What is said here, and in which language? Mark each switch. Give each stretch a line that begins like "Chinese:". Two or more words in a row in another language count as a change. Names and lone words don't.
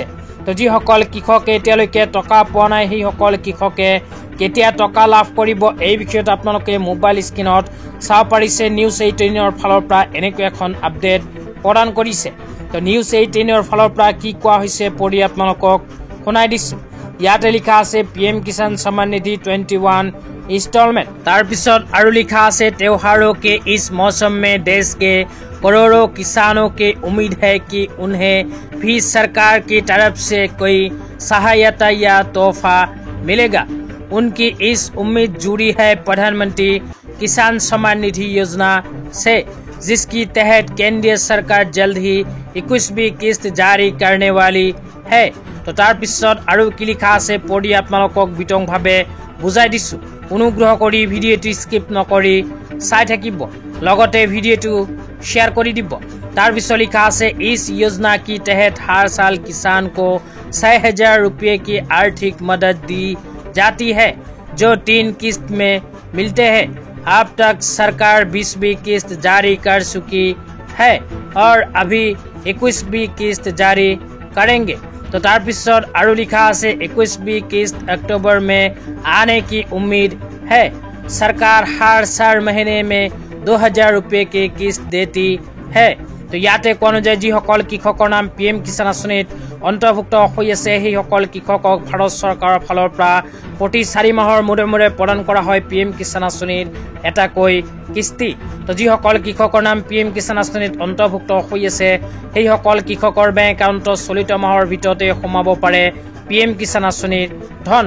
Assamese: তো যিসকল কৃষকে এতিয়ালৈকে টকা পোৱা নাই, সেইসকল কৃষকে কেতিয়া টকা লাভ কৰিব, এই বিষয়ত আপোনালোকে মোবাইল স্ক্ৰীনত চাব পাৰিছে। নিউজ 18ৰ ফালৰ পৰা এনেকুৱা এখন আপডেট প্ৰদান কৰিছে। তো নিউজ 18ৰ ফালৰ পৰা কি কোৱা হৈছে পঢ়ি আপোনালোকক শুনাই দিছোঁ। ইয়াতে লিখা আছে PM কিষাণ
Hindi: सम्मान निधि
Assamese: 21 ইনষ্টলমেণ্ট। তাৰপিছত আৰু লিখা আছে,
Hindi: त्योहारों के इस मौसम में देश के करोड़ों किसानों की उम्मीद है कि उन्हें भी सरकार की तरफ से कोई सहायता या तोहफा मिलेगा। उनकी इस उम्मीद जुड़ी है प्रधानमंत्री किसान सम्मान निधि योजना से, जिसकी तहत केंद्रीय सरकार जल्द ही 21वीं किस्त जारी करने वाली है।
Assamese: तो তাৰপিছত আৰু কি লিখা আছে পঢ়ি আপোনালোকক বিতংভাৱে বুজাই দিছোঁ, অনুগ্ৰহ কৰি ভিডিঅ'টো স্কিপ নকৰি চাই থাকিব, লগতে ভিডিঅ'টো শ্বেয়াৰ কৰি দিব। তাৰপিছত লিখা আছে,
Hindi: इस योजना की तहत हर साल किसान को 6000 रुपये की आर्थिक मदद दी जाती है, जो 3 किस्त में मिलते हैं। अब तक सरकार 20वीं किस्त जारी कर चुकी है और अभी 21वीं किस्त जारी करेंगे।
Assamese: तो তাৰপিছত আৰু লিখা আছে,
Hindi: 21वीं किस्त अक्टूबर में आने की उम्मीद है। सरकार हर 4 महीने में 2000 रुपये की किस्त देती है।
Assamese: তো ইয়াতে কোৱা অনুযায়ী যিসকল কৃষকৰ নাম PM কিষাণ আঁচনিত অন্তৰ্ভুক্ত হৈ আছে, সেইসকল কৃষকক ভাৰত চৰকাৰৰ ফালৰ পৰা প্ৰতি 4 মাহৰ মূৰে প্ৰদান কৰা হয় PM কিষাণ আঁচনিৰ এটাকৈ কিস্তি। তো যিসকল কৃষকৰ নাম PM কিষাণ আঁচনিত অন্তৰ্ভুক্ত হৈ আছে, সেইসকল কৃষকৰ বেংক একাউণ্টত চলিত মাহৰ ভিতৰতে সোমাব পাৰে PM কিষাণ আঁচনিৰ ধন।